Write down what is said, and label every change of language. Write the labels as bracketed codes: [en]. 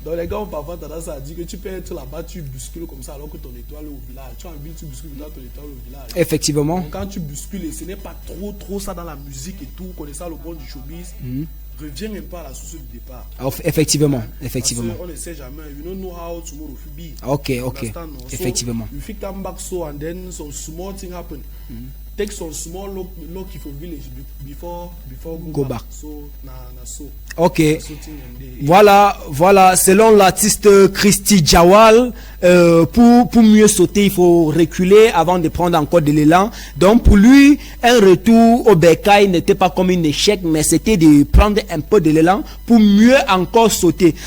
[fr] Donc les gars ont parfois tendance à dire que tu peux être là-bas, tu bouscules comme ça alors que ton étoile est au village. Tu as envie, tu bouscules dans ton étoile au village. Effectivement. Donc quand tu bouscules, et ce n'est pas trop ça dans la musique et tout, connaissant le bon du showbiz, reviens un peu à la source du départ. Effectivement, Parce qu'on ne sait jamais. [en] You don't know how tomorrow will be. Ok. So [fr] Effectivement. [en] you think come back so and then some small thing happen. Take some small look for village before go back. So so. [fr] Ok. Voilà. Selon l'artiste Christy Jawal, pour mieux sauter, il faut reculer avant de prendre encore de l'élan. Donc pour lui, un retour au bercail n'était pas comme un échec, mais c'était de prendre un peu de l'élan pour mieux encore sauter.